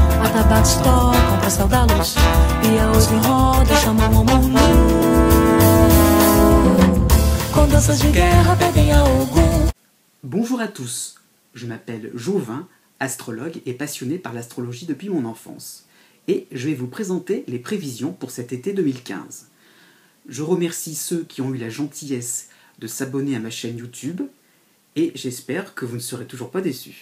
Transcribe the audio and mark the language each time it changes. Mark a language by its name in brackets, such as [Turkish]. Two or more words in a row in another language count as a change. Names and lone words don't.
[Portuguese] porta bate, tocam pra céu da luz. E a oito em roda chamam o mundo. Com danças de guerra pedem a Ogum. [French] Bonjour à tous, je m'appelle Jouvin, astrologue et passionné par l'astrologie depuis mon enfance. Et je vais vous présenter les prévisions pour cet été 2015. Je remercie ceux qui ont eu la gentillesse de s'abonner à ma chaîne YouTube et j'espère que vous ne serez toujours pas déçus.